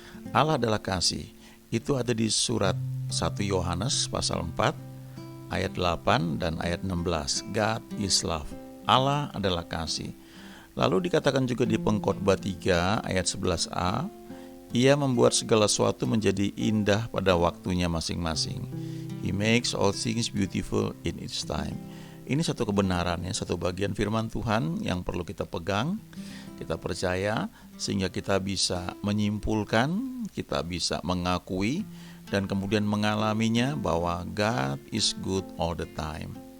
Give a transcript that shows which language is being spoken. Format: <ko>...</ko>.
<id>Allah adalah kasih. Itu ada di surat 1 Yohanes pasal 4, ayat 8 dan ayat 16.</id> <en>God is love.</en> <id>Allah adalah kasih. Lalu dikatakan juga di Pengkhotbah 3 ayat 11a, Ia membuat segala sesuatu menjadi indah pada waktunya masing-masing.</id> <en>He makes all things beautiful in its time.</en> <id>Ini satu kebenaran ya, satu bagian firman Tuhan yang perlu kita pegang, kita percaya, sehingga kita bisa menyimpulkan, kita bisa mengakui, dan kemudian mengalaminya bahwa</id> <en>God is good all the time.</en>